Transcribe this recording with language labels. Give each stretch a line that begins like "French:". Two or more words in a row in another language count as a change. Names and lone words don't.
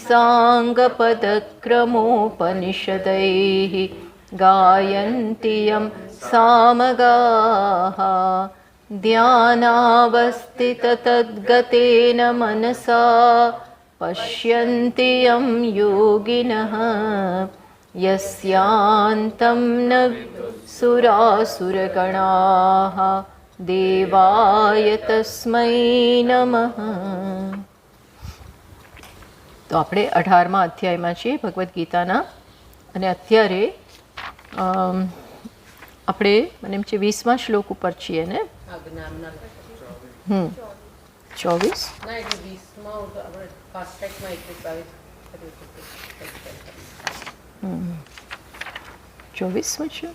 Sanskrit: साङ्गपदक्रमोपनिषदैः गायन्ति यं सामगाः ध्यानावस्थिततद्गतेन मनसा पश्यन्ति यं योगिनः यस्यान्तं न सुरासुरगणाः देवाय तस्मै नमः।
Gujarati: તો આપણે 18મા અધ્યાયમાં છીએ ભગવદ્ ગીતાના અને અત્યારે આપણે મને એમ છે 20મા શ્લોક ઉપર છીએ ને 24 24 છે.